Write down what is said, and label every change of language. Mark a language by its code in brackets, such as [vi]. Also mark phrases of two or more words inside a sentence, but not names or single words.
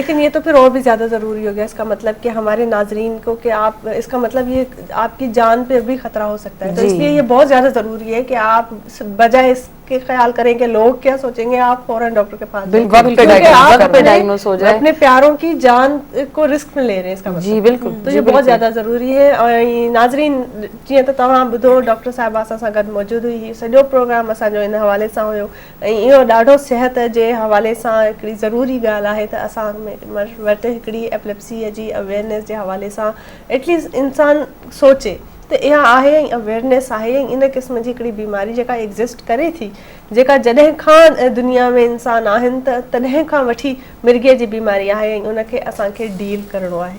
[ur] لیکن یہ تو پھر اور بھی زیادہ ضروری ہو گیا اس کا مطلب کہ ہمارے ناظرین کو کہ آپ اس کا مطلب یہ آپ کی جان پہ بھی خطرہ ہو سکتا ہے, تو اس لیے یہ بہت زیادہ ضروری ہے کہ آپ بجائے اس کے خیال کریں کہ لوگ کیا سوچیں گے, آپ فوراً ڈاکٹر کے پاس اپنے پیاروں کی جان کو رسک میں لے رہے ہیں اس کا مطلب. جی بالکل, تو یہ بہت زیادہ ضروری ہے. اور ناظرین جی تو [sd] तमाम ॿुधो डॉक्टर साहिब असां सां गॾु मौजूदु हुई. सॼो प्रोग्राम असांजो इन हवाले सां हुयो ऐं इहो ॾाढो सिहत जे हवाले सां हिकिड़ी ज़रूरी ॻाल्हि आहे त असां वटि हिकिड़ी एपिलेप्सीअ जी अवेयरनेस जे हवाले सां एटलीस्ट इंसान सोचे त इहा आहे ऐं अवेयरनेस आहे ऐं इन क़िस्म जी हिकिड़ी बीमारी जेका एग्ज़िस्ट करे थी, जेका जॾहिं खां दुनिया में इंसान आहिनि त तॾहिं खां वठी मिर्गीअ जी बीमारी आहे ऐं उनखे असांखे डील करिणो आहे.